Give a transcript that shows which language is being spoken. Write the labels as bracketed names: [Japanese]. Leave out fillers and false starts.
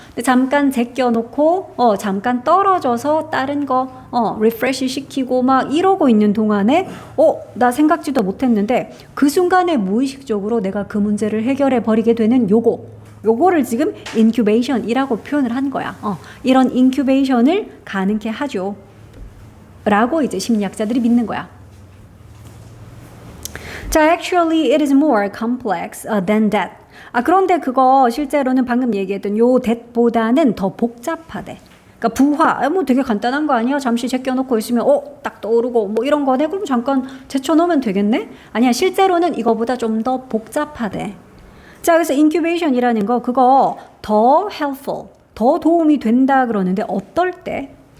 [Korean] 근데 잠깐 제껴놓고 잠깐 떨어져서 다른 거 리프레시 시키고 막 이러고 있는 동안에 나 생각지도 못했는데 그 순간에 무의식적으로 내가 그 문제를 해결해 버리게 되는 요거를 지금 incubation이라고 표현을 한 거야. 이런 incubation을 가능케 하죠. 라고 이제 심리학자들이 믿는 거야. 자, [English] actually it is more complex than that. [Korean] 그런데 그거 실제로는 방금 얘기했던 요 that보다는 더 복잡하대. 그러니까 부화, 뭐 되게 간단한 거 아니야? 잠시 제껴놓고 있으면 딱 떠오르고 뭐 이런 거네? 그럼 잠깐 제쳐놓으면 되겠네? 아니야, 실제로는 이거보다 좀 더 복잡하대. 자, 그래서 incubation이라는 거 그거 더 helpful, 더 도움이 된다 그러는데 어떨 때?